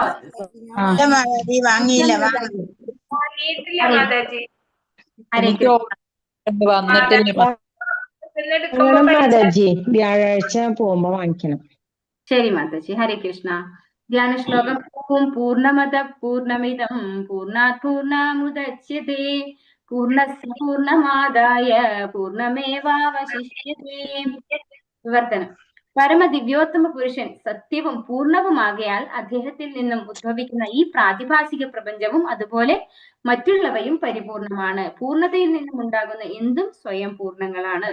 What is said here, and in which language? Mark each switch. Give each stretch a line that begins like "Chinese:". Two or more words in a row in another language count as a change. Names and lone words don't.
Malayalam: ഇല്ല മാതാജി, വാങ്ങിയില്ല. വാങ്ങിയിട്ടില്ല മാതാജി. ഹരേ കൃഷ്ണ. വാങ്ങണം മാതാജി, വ്യാഴാഴ്ച പോകുമ്പോ വാങ്ങിക്കണം. ശരി മാതാജി. ഹരേ കൃഷ്ണ. ധ്യാന ശ്ലോകം.
Sanskrit: ഓം പൂർണ്ണമദ പൂർണ്ണമിദം പൂർണ്ണാത് പൂർണ്ണമുദച്യതേ പൂർണ്ണസ്യ പൂർണ്ണമാദായ പൂർണ്ണമേവാവശിഷ്യതേ.
Malayalam: വിവർത്തനം. പരമദിവ്യോത്തമ പുരുഷൻ സത്യവും പൂർണ്ണവുമാകയാൽ അദ്ദേഹത്തിൽ നിന്നും ഉദ്ഭവിക്കുന്ന ഈ പ്രാതിഭാസിക പ്രപഞ്ചവും അതുപോലെ മറ്റുള്ളവയും പരിപൂർണമാണ്. പൂർണ്ണതയിൽ നിന്നും ഉണ്ടാകുന്ന എന്തും സ്വയം പൂർണ്ണങ്ങളാണ്.